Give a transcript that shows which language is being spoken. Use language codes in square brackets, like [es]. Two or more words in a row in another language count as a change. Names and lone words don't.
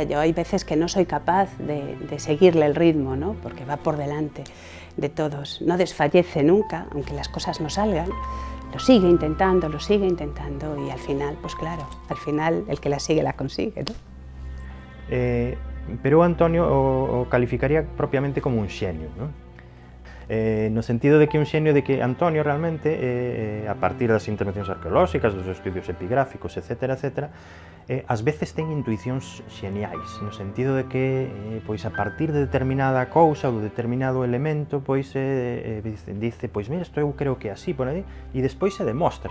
[es] Yo hay veces que no soy capaz de seguirle el ritmo, ¿no? Porque va por delante de todos, no desfallece nunca, aunque las cosas no salgan, lo sigue intentando y al final, pues claro, al final el que la sigue la consigue, ¿no? [gl] Pero Antonio o calificaría propiamente como un xenio, ¿no? No sentido de que un xenio de que Antonio realmente, a partir das intervencións arqueolóxicas, dos estudios epigráficos, etc., ás veces ten intuicións xeniais, no sentido de que, pois, a partir de determinada cousa ou de determinado elemento, pois, dice, pois, mira, isto eu creo que é así, por aí, e despois se demostra.